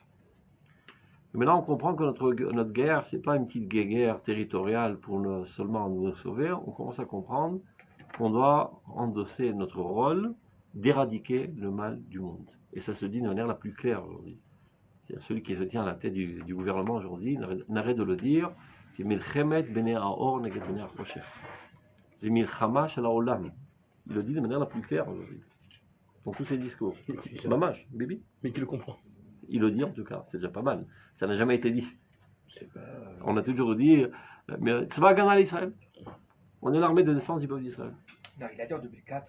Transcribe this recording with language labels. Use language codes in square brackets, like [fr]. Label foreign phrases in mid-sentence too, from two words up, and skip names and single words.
[fr] Mais maintenant, on comprend que notre guerre, c'est pas une petite guerre territoriale pour seulement nous sauver. On commence à comprendre qu'on doit endosser notre rôle d'éradiquer le mal du monde. Et ça se dit de manière la plus claire aujourd'hui. C'est-à-dire celui qui se tient à la tête du gouvernement aujourd'hui n'arrête de le dire. C'est [he] מלחמת בני האור נגד בני החושך. [fr] C'est [he] מלחמה של העולם. [fr] Il le dit de manière la plus claire aujourd'hui. Dans tous ses discours. Mamash, Bibi. Mais qui le comprend? Il le dit en tout cas, c'est déjà pas mal. Ça n'a jamais été dit. Pas... On a toujours dit, mais c'est pas Gana l'Israël. On est l'armée de défense du peuple d'Israël. Non, il a dit en 2004.